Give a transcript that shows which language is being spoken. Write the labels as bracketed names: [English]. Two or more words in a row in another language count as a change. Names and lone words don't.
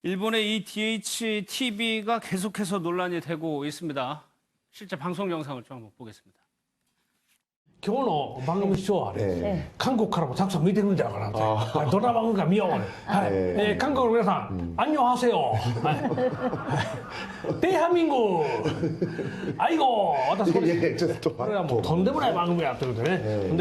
[Korean] 일본의 이 DHTV가 계속해서 논란이 되고 있습니다. 실제 방송 영상을 좀 한번 보겠습니다. [Japanese] 今日の番組ショーはね、韓国からもたくさん見てるんじゃないかなと。ドラマ番組見ようね。はい。韓国の皆さん、アンニョンハセヨ。 [Korean] 대한민국. 아이고. 私これはもうとんでもない番組やってるんでね。